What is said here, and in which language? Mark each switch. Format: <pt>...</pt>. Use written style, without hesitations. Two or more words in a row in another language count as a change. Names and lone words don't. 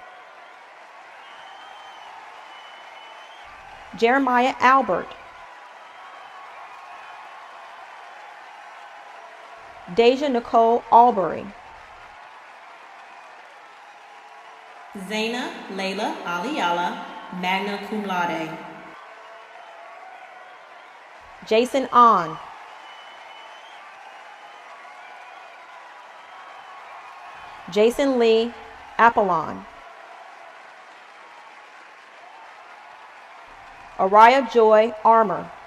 <en>Jeremiah Albert. Deja Nicole Albury. Zaina Layla Aliyala, magna cum laude. Jason Ahn. Jason Lee Apollon, Araya Joy Armour,</en>